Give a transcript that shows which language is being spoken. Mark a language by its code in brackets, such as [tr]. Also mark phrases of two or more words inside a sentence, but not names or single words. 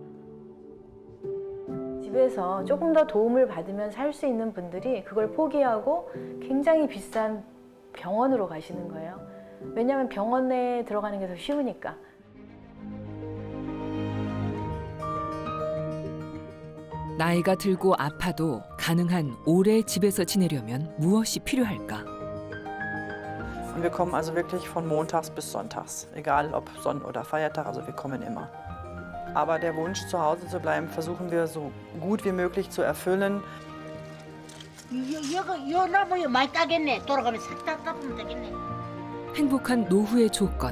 [ko] 집에서 조금 더 도움을 받으면 살 수 있는 분들이 그걸 포기하고 굉장히 비싼 병원으로 가시는 거예요. 왜냐하면 병원에 들어가는 게 더 쉬우니까. 나이가 들고 아파도 가능한 오래 집에서 지내려면 무엇이 필요할까? [de] Und wir kommen also wirklich von montags bis sonntags, egal ob Sonn- oder Feiertag, also wir kommen immer. Aber der Wunsch, zu Hause zu bleiben, versuchen wir so gut wie möglich zu erfüllen. [ko] 요 나무에 많이 따겠네. 돌아가면 싹 따면 되겠네. 행복한 노후의 조건.